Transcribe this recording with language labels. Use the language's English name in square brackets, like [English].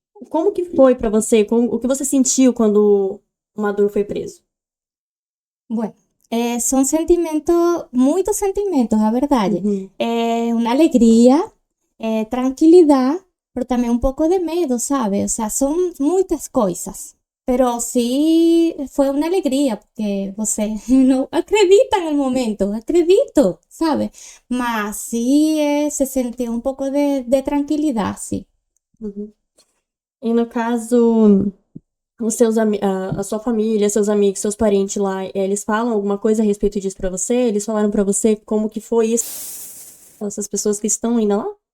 [Portuguese] Como que foi pra você? O que você sentiu quando o Maduro foi preso? [Spanish] Bueno, son sentimientos, muchos sentimientos, la verdad. Una alegría, tranquilidad, pero también un poco de miedo, ¿sabes? O sea, son muchas cosas. Pero sí fue una alegría, porque [Portuguese] você [Spanish] no acredita en el momento, [Portuguese] acredito, [Spanish] ¿sabes? Mas sí se sintió un poco de tranquilidad, sí. [Portuguese] E no caso, a sua família, seus amigos, seus parentes lá, eles falam alguma coisa a respeito disso pra você? Eles falaram pra você como que foi isso? Essas pessoas que estão ainda lá?